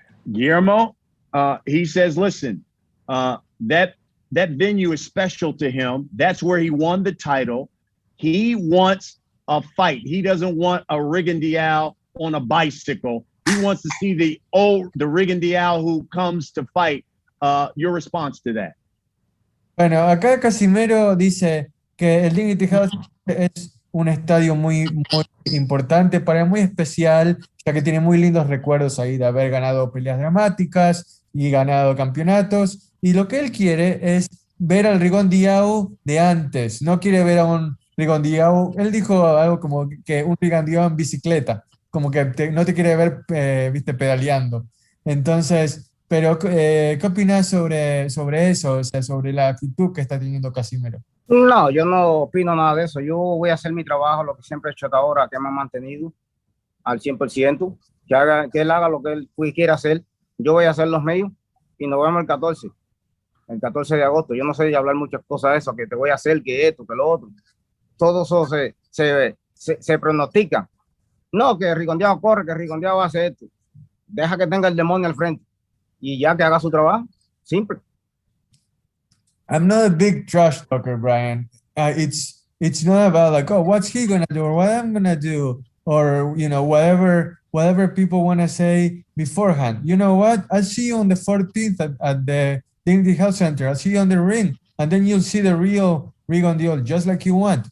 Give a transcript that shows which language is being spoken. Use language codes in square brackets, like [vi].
[en] Guillermo, he says, listen, that venue is special to him. That's where he won the title. He wants a fight. He doesn't want a Rigondeaux on a bicycle. He wants to see the Rigondeaux who comes to fight. Your response to that? [es] Bueno, acá Casimero dice que el Dignity House es un estadio muy importante para él, muy especial, ya que tiene muy lindos recuerdos ahí de haber ganado peleas dramáticas y ganado campeonatos. Y lo que él quiere es ver al Rigondeaux de antes. No quiere ver a un Rigondeaux. Él dijo algo como que un Rigondeaux en bicicleta, como que no te quiere ver, viste, pedaleando. Entonces, pero ¿qué opinas sobre eso? O sea, sobre la actitud que está teniendo Casimero. No, yo no opino nada de eso. Yo voy a hacer mi trabajo, lo que siempre he hecho hasta ahora, que me ha mantenido al 100%. Que él haga lo que él quiera hacer. Yo voy a hacer los míos y nos vemos el 14 de agosto. Yo no sé de hablar muchas cosas de eso, que te voy a hacer, que esto, que lo otro. Todo eso se pronostica. No, que Rigondeaux corre, que Rigondeaux hace esto. Deja que tenga el demonio al frente y ya que haga su trabajo. Simple. [en] I'm not a big trash talker, Brian. It's not about like, oh, what's he gonna do or what I'm gonna do or you know whatever people want to say beforehand. You know what? I'll see you on the 14th at the Dignity Health Center. I'll see you on the ring, and then you'll see the real Rigondeaux just like you want.